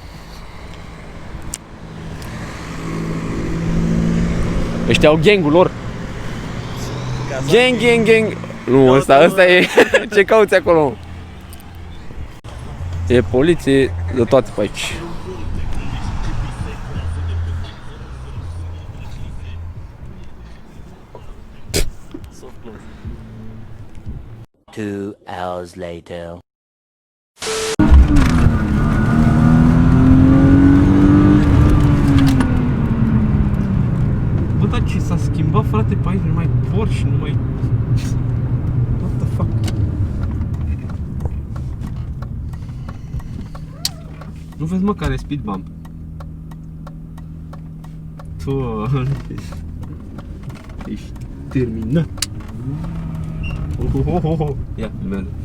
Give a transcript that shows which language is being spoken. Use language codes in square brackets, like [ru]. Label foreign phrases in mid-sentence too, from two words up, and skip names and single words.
[ro] Ăștia au gang-ul lor. Gang. Nu, ăsta e. Ce cauți acolo? E poliție de toate pe aici. [en] Two hours later. [ro] Bă, dar ce s-a schimbat, frate, pe aici? Nu mai Porsche, nu mai... [en] What the fuck? [ro] Nu vezi, mă, care e [en] speed bump? [ro] Tu... Ești terminat. Ia, filmează.